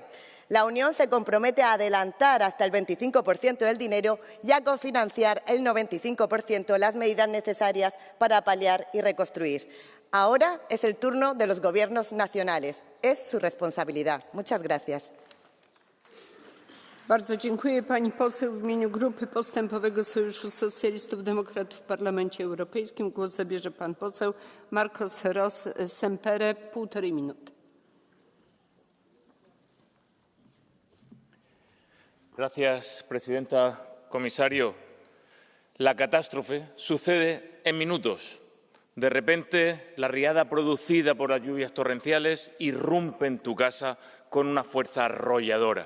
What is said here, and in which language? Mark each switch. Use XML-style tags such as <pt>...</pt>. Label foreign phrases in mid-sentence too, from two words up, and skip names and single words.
<es>La Unión se compromete a adelantar hasta el 25% del dinero y a cofinanciar el 95% de las medidas necesarias para paliar y reconstruir. Ahora es el turno de los gobiernos nacionales. Es su responsabilidad. Muchas gracias.</es> <pl>Bardzo dziękuję pani poseł. W imieniu Grupy Postępowego Sojuszu Socjalistów Demokratów w Parlamencie Europejskim głos zabierze pan poseł Marcos Ros Sempere, 1,5 minuty.</pl> <es>Gracias, presidenta. Comisario, la catástrofe sucede en minutos. De repente, la riada producida por las lluvias torrenciales irrumpe en tu casa con una fuerza arrolladora.</es>